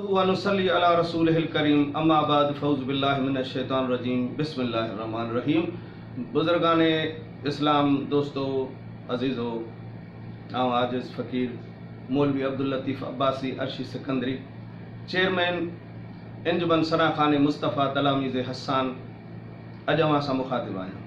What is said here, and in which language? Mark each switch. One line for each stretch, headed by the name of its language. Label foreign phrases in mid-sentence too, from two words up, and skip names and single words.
Arabic: ونصلي على رسوله الكريم أما بعد فأعوذ بالله من الشيطان الرجيم بسم الله الرحمن الرحيم.
Sindhi: बुज़ुर्गान इस्लाम, दोस्तों, अज़ीज़ो, आऊं आजिज़ फ़कीर मौलवी अब्दुल लतीफ़ अब्बासी अर्शी सिकंदरी, चेयरमैन इंजमन सनाखान मुस्तफ़ा तलामीज़ हसान, अॼु अवां सां मुखातिब आहियां।